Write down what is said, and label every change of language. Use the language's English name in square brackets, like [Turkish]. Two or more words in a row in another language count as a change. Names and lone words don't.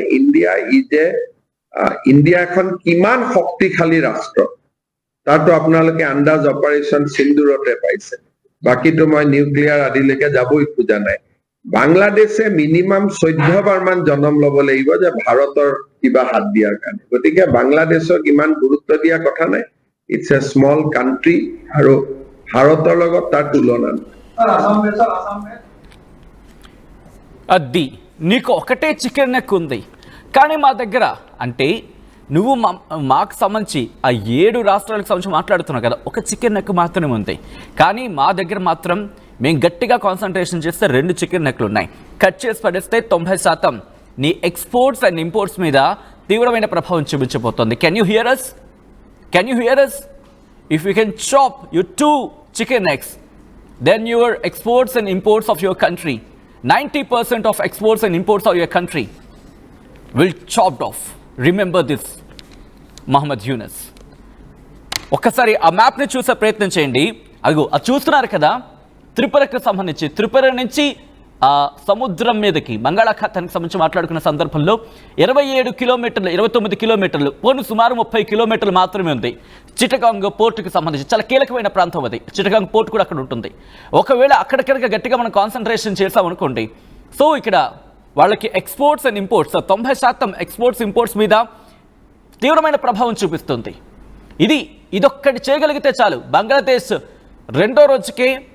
[Assamese] ইণ্ডিয়া এখন কিমান শক্তিশালী ৰাষ্ট্ৰ তাতো আপোনালোকে আন্দাজ অপাৰেচন সিন্দুৰতে পাইছে বাকিটো মই নিউক্লিয়াৰ আদিলৈকে যাবই খোজা নাই বাংলাদেশে মিনিমাম 14 বাৰ মান জন্ম ল'ব লাগিব যে ভাৰতৰ কিবা হাত দিয়াৰ কাৰণে গতিকে বাংলাদেশক ইমান গুৰুত্ব দিয়া কথা নাই [English] it's a small country [Assamese] আৰু ভাৰতৰ লগত তাৰ তুলনা [Telugu] అది నీకు ఒకటే చికెన్ నెక్ ఉంది కానీ మా దగ్గర అంటే నువ్వు మాకు సంబంధించి ఆ 7 రాష్ట్రాలకు సంబంధించి మాట్లాడుతున్నావు కదా ఒక చికెన్ నెక్ మాత్రమే ఉంది కానీ మా దగ్గర మాత్రం మేము గట్టిగా కాన్సన్ట్రేషన్ చేస్తే 2 చికెన్ నెక్లు ఉన్నాయి కట్ చేసి పడేస్తే 90% నీ [English] exports and imports [Telugu] మీద తీవ్రమైన ప్రభావం చూపించబోతోంది [English] can you hear us if you can chop your 2 chicken necks then your exports and imports of your country 90% of exports and imports of your country will chopped off remember this Muhammad Yunus [Telugu] ఒక్కసారి ఆ మ్యాప్ని చూసే ప్రయత్నం చేయండి అదిగో అది చూస్తున్నారు కదా త్రిపురకు సంబంధించి త్రిపుర నుంచి సముద్రం మీదకి బంగాళాఖాతానికి సంబంధించి మాట్లాడుకున్న సందర్భంలో 27 కిలోమీటర్లు 29 కిలోమీటర్లు పోను సుమారు 30 కిలోమీటర్లు మాత్రమే ఉంది చిటగాంగ్ పోర్టుకి సంబంధించి చాలా కీలకమైన ప్రాంతం అది చిటగాంగ్ పోర్టు కూడా అక్కడ ఉంటుంది ఒకవేళ అక్కడికనుక గట్టిగా మనం కాన్సన్ట్రేషన్ చేసామనుకోండి సో ఇక్కడ వాళ్ళకి [English] exports and imports [Telugu] 90% [English] exports imports [Telugu] మీద తీవ్రమైన ప్రభావం చూపిస్తుంది ఇదొక్కటి చేయగలిగితే చాలు బంగ్లాదేశ్ రెండో రోజుకే